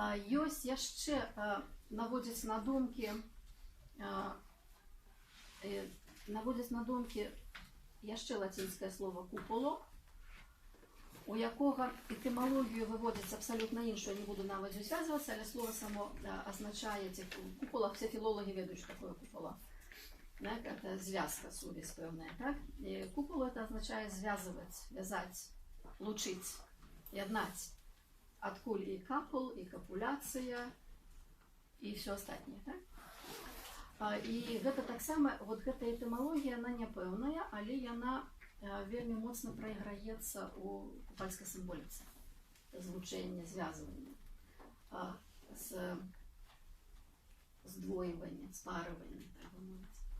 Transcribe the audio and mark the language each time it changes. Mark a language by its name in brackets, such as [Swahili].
[Belarusian] Ёсць яшчэ, наводзіць на думкі яшчэ лацінскае слово куполо, у якога этымалогію выводзіць абсалютна іншую, я не буду нават звязвацца, але слово само азначае купола, все філолагі ведаюць, што такое купола. Это звязка, сувязь пэўная, так? [Russian] И купола это означает связывать, вязать, лучить, яднать. [Belarusian] Адкуль и капул, и капуляция, [Russian] и все остальное, [Belarusian] так? И гэта таксама, вот гэта этымалогія, она няпэўная, але яна вельмі моцна прайграецца у купальскай сімволіцы. Злучэнне, звязванне, здвоіванне, спарыванне, так бы мовіць.